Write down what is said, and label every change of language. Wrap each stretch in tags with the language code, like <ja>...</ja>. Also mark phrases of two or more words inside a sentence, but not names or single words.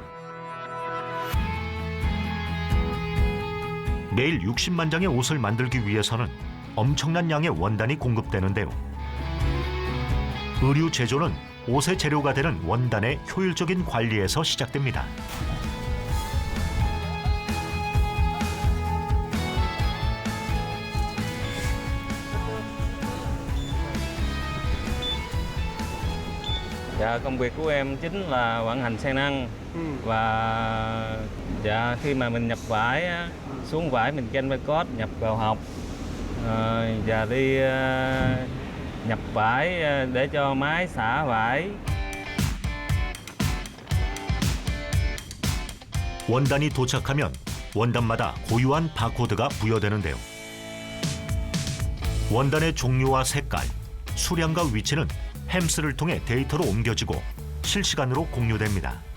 <ko>매일 60만 장의 옷을 만들기 위해서는 엄청난 양의 원단이 공급되는데요. 의류 제조는 옷의 재료가 되는 원단의 효율적인 관리에서 시작됩니다.</ko> <vi>Dạ, công việc của em chính là vận hành xe nâng và dạ khi mà mình nhập vải á, xuống vải mình</vi> <en>scan barcode</en> <vi>nhập vào hộp và đi nhập vải để cho máy xả vải.</vi> <ko>원단이 도착하면 원단마다 고유한 바코드가 부여되는데요. 원단의 종류와 색깔, 수량과 위치는 햄스를 통해 데이터로 옮겨지고 실시간으로 공유됩니다.</ko>